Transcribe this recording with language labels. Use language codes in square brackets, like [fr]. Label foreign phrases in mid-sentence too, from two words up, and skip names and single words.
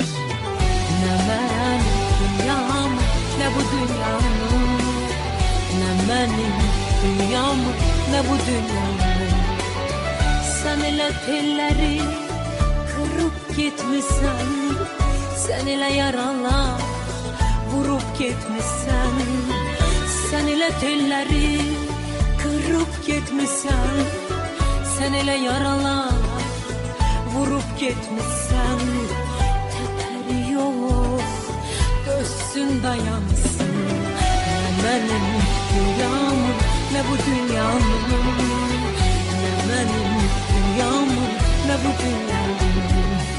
[az] Nə mənim dünyamı, nə bu dünyamı, nə mənim dünyamı, nə bu dünyamı. Sen elə telləri kırıp gitmişsən, sen elə yaralar vurup gitmişsən. Sen elə telləri kırıp gitmişsən, sen elə yaralar vurup gitmişsen, teperi yok, dönsün dayansın. [tr] Ne benim dünyamın, ne bu dünyanın, ne benim dünyamın, ne bu dünyanın.